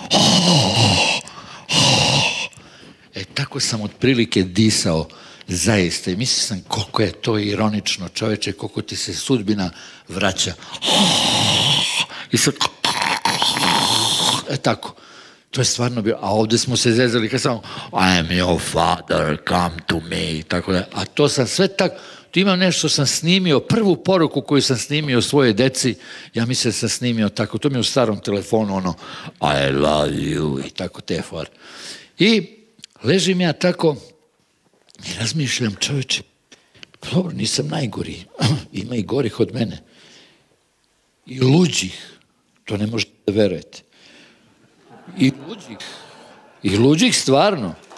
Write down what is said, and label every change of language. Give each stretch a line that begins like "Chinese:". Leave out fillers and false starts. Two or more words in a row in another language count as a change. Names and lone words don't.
Serbian: Tako sam otprilike disao, zaista. I mislio sam koliko je to ironično, čoveče, koliko ti se sudbina vraća. I sad... tako. To je stvarno bilo, a ovde smo se zezali kad samo
English: I am your father, come to me,
Serbian: tako da, a to sam sve tako, tu imam nešto sam snimio, prvu poruku koju sam snimio svoje deci, ja mislim da sam snimio tako, to mi je u starom telefonu, ono,
English: I love you,
Serbian: i tako te fore. I ležim ja tako i razmišljam, čoveče, dobro, nisam najgori, ima i gorih od mene, i luđih, to ne možete da verujete. I luđih stvarno.